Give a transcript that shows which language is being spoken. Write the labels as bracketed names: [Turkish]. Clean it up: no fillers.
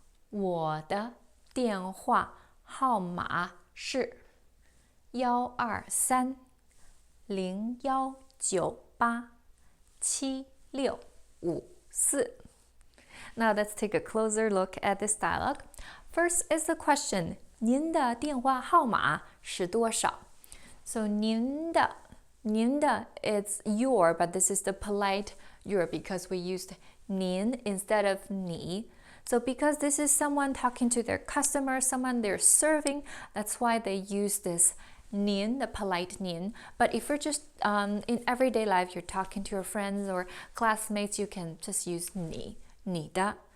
[Chinese] 我的电话号码是123-0198-7654. [English] Now let's take a closer look at this dialogue. First is the question, [Chinese] 您的电话号码是多少？ [English] So [Chinese] 您的 [English] 您的 it's your, but this is the polite your because we used 您 instead of 你. So because this is someone talking to their customer, someone they're serving, that's why they use this 您, the polite 您. But if you're just in everyday life, you're talking to your friends or classmates, you can just use 你的.